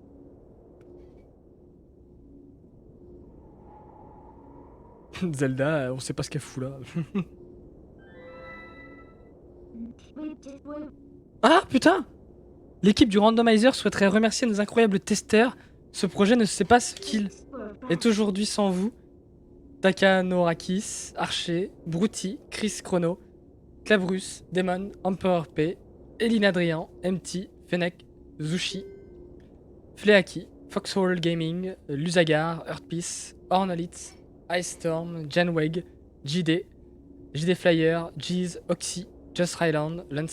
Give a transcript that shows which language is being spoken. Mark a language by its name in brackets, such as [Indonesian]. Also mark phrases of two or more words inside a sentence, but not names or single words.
[French] Zelda, on sait pas ce qu'elle fout là. Ah putain! L'équipe du randomizer souhaiterait remercier nos incroyables testeurs. Ce projet ne sait pas ce qu'il est aujourd'hui sans vous. Takanorakis, Archer, Brutti, Chris Chrono, Clavrus, Demon, Emperor P, Eline Adrian, MT, Fennec, Zushi, Fleaki, Foxhole Gaming, Luzagar, Earthpeace, Ornolitz, Ice Storm, Janweg, JD, JD Flyer, Jeez, Oxy, Just Ryland, Lance